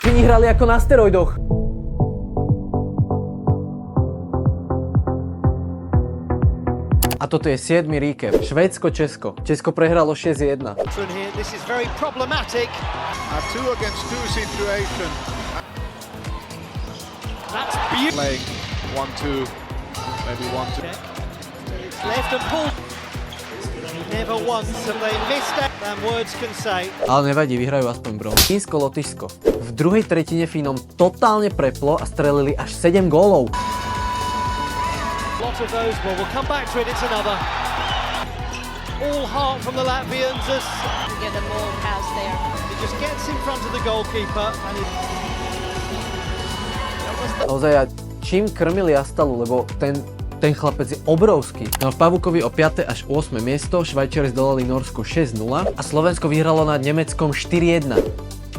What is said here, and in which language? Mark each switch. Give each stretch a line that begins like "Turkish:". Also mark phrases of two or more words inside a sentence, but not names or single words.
Slovak: Číni hrali ako na steroidoch. A toto je 7. recap. Švédsko-Česko. Česko prehralo 6-1.
English: This is very problematic. A 2 against 2 situation. That's beautiful. Playing 1-2, maybe 1-2. Left and pulled. Never once have they missed it than words can say.
Slovak: Ale nevadí, vyhrajú aspoň bronz. Fínsko-Lotyšsko. V druhej tretine Fínom totálne preplo a strelili až 7 gólov.
English: Lot of those, well, we'll come back to it, it's another. All heart from the Latvians as Get the ball pass there. he just gets in front of the goalkeeper and he...
Slovak: Naozaj, ja čím krmili Astalu, lebo ten chlapec je obrovský. No v Pavukovi o 5. až 8. miesto, Švajčiari zdolali Norsko 6-0 a Slovensko vyhralo nad Nemeckom 4-1.